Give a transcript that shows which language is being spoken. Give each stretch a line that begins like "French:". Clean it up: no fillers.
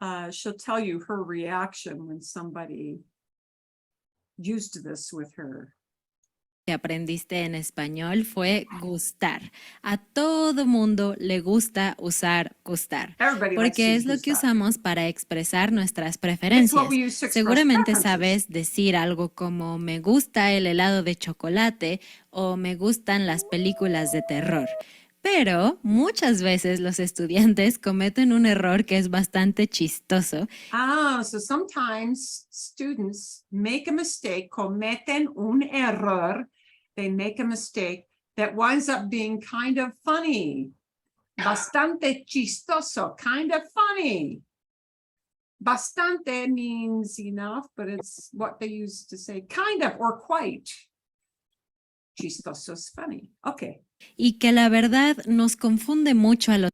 English: She'll tell you her reaction when somebody used this with her.
Spanish: Que aprendiste en español fue gustar. A todo mundo le gusta usar gustar, porque es lo que usamos para expresar nuestras preferencias. Seguramente sabes decir algo como me gusta el helado de chocolate o me gustan las películas de terror. Pero muchas veces los estudiantes cometen un error que es bastante chistoso.
English: So sometimes students make a mistake,
Spanish: cometen un error.
English: They make a mistake that winds up being kind of funny.
Spanish: Bastante chistoso,
English: kind of funny. Bastante means enough, but it's what they use to say kind of or quite. Chistoso is funny. Okay.
Spanish: Y que la verdad nos confunde mucho a los...